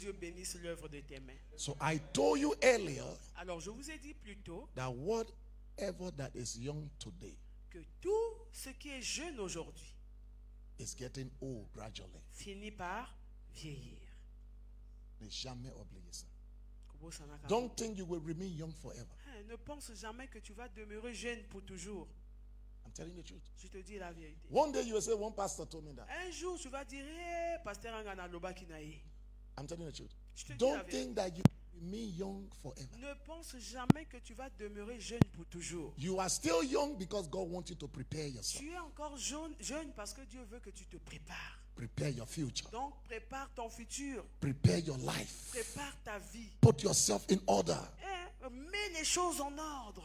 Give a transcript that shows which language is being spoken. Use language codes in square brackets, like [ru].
[fr] Dieu bénisse l'œuvre de tes mains. [en] So I told you earlier [fr] Alors je vous ai dit plus tôt [en] that whatever that is young today [fr] que tout ce qui est jeune aujourd'hui [en] is getting old gradually. [fr] finit par vieillir. Ne jamais oublier ça. [ln] Kobo Sanaka. [en] Don't think you will remain young forever. [fr] Ne pense jamais que tu vas demeurer jeune pour toujours. [en] I'm telling the truth. [fr] Je te dis la vérité. [en] One day you will say, one pastor told me that. [fr] Un jour tu vas dire pasteur [ln] Angana Loba Kinaï. [en] I'm telling the truth. [fr] Je te dis la [en] Don't [fr] vérité. [en] think that you remain young forever. [fr] Ne pense jamais que tu vas demeurer jeune pour toujours. [en] You are still young because God wants you to prepare yourself. [fr] Tu es encore jeune parce que Dieu veut que tu te prépares. [en] Prepare your future. [fr] Donc prépare ton futur. [en] Prepare your life. [fr] Prépare ta vie. [en] Put yourself in order [fr] Mets les choses en ordre.